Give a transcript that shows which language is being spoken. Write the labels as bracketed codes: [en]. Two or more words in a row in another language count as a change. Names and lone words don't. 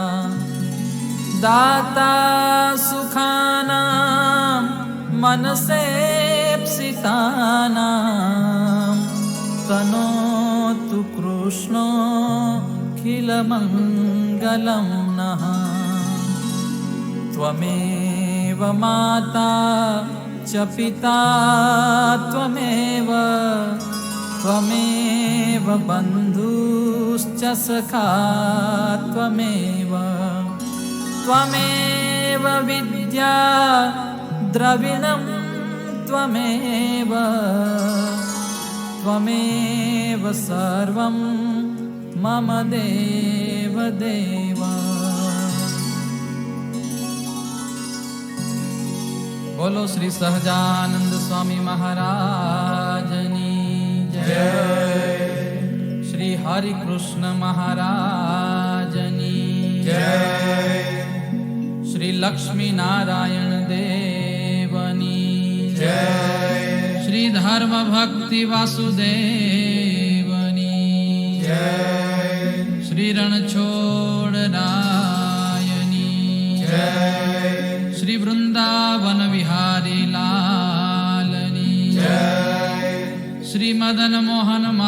[sa] दाता सुखानां मनसेप्सितानां, तनोतु कृष्णोऽखिलमङ्गलं नः। त्वमेव माता च पिता त्वमेव, त्वमेव बन्धुश्च सखा त्वमेव। त्वमेव विद्या द्रविणं त्वमेव, त्वमेव सर्वं मम देव देव। [gu] બોલો શ્રી સહજાનંદ સ્વામી મહારાજની જય। શ્રી હરિ કૃષ્ણ મહારાજની જય। श्री लक्ष्मी नारायण देव શ્રી ધર્મ ભક્તિ વાસુદેવની શ્રી રણછોડ રાયની શ્રી વૃંદાવન વિહારી લાલની શ્રી મદન મોહન